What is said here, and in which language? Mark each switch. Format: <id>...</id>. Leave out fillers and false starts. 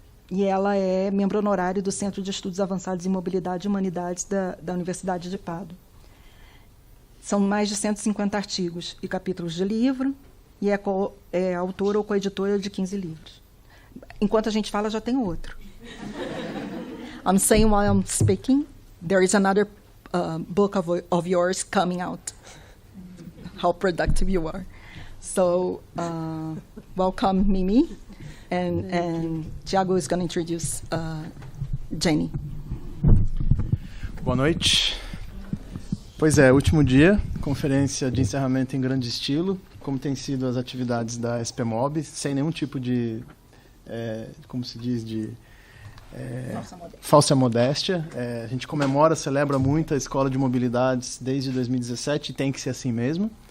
<pt>E ela é membro honorário do Centro de Estudos Avançados em Mobilidade e Humanidades da Universidade de Pádua. São mais de 150 artigos e capítulos de livro, e é autora ou coeditora de 15 livros. Enquanto a gente fala, já tem outro.</pt> <en>I'm saying while I'm speaking, there is another book of yours coming out. How productive you are. So, welcome, Mimi. And Thiago is going to introduce Jenny.</en> <pt>Boa noite. Pois é, último dia, conferência de encerramento em grande estilo, como tem sido as atividades da SPMob, sem nenhum tipo de, como se diz, de falsa modéstia. A gente comemora, celebra muito a Escola de Mobilidades desde 2017 e tem que ser assim mesmo.</pt>